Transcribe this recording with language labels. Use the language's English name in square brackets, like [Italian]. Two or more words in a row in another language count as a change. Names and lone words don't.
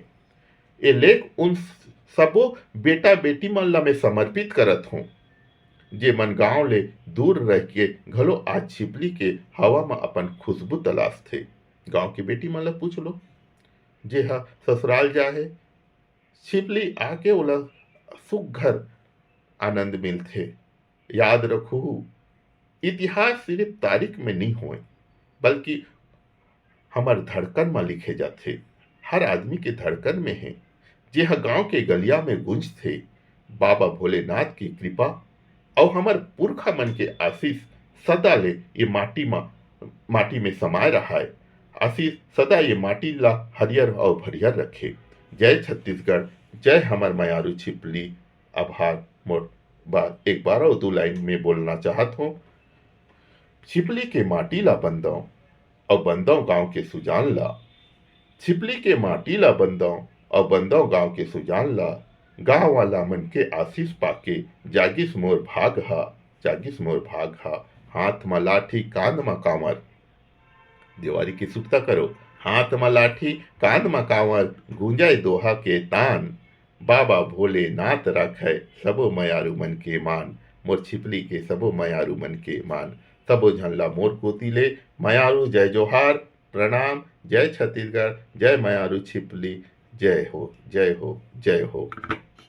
[Chhattisgarhi] ये लेख उन सबो बेटा बेटी मन ला मैं समर्पित करत हूँ जे मन गांव ले दूर रह के घलो आज छिपली के हवा में अपन खुशबू तलाश थे। गांव की बेटी मन ला पूछ लो जे हा ससुराल जाए छिपली आके ओला सुघर आनंद मिलथे। याद रखो इतिहास सिर्फ तारीख में नहीं होए बल्कि हमार धड़कन में लिखे जाते। हर आदमी के धड़कन में है जे हा गांव के गलिया में गूंज थे। बाबा भोलेनाथ की कृपा और हमार पुरखा मन के आशीष सदा ले ये माटी में समाये रहा है। आशीष सदा ये माटी ला हरियर और भरियर रखे। जय छत्तीसगढ़, जय हमार मयारू छिपली। आभार। मोर बात एक बार और दो लाइन में बोलना चाहत हूँ। छिपली के माटी ला बंदौ और बंदौ गांव के सुजान ला, छिपली के माटी ला बंदौ और बंदौ गांव के सुजान ला। गांव वाला मन के आशीष पाके जागिस मोर भाग हा, जागिस मोर भाग हा। हाथ में लाठी कांध में कांवर, दिवाली की सुखता करो। हाथ में लाठी कांध में कांवर, गूंजाए दोहा के तान। बाबा भोलेनाथ रखे सबो मयारू मन के मान। मोर छिपली के सबो मयारू मन के मान। सबो झनला मोर कोती ले मयारू जय जोहार, प्रणाम। जय छत्तीसगढ़, जय मयारू छिपली। जय हो, जय हो, जय हो।